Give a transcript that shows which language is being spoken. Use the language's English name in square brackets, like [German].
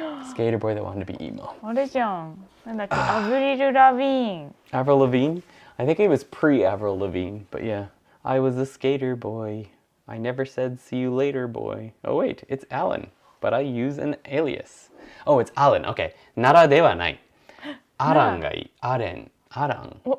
[English] Skater boy that wanted to be emo. [Japanese] あれじゃん。なんだっけ、アブリル・ラビーン。 [English] Avril Lavigne? I think it was pre-Avril Lavigne, but yeah. I was a skater boy. I never said see you later boy. Oh wait, it's Alan, but I use an alias. Oh, it's Alan. Okay. [Japanese] Nara ではない。アランがいい。アレン。アラン。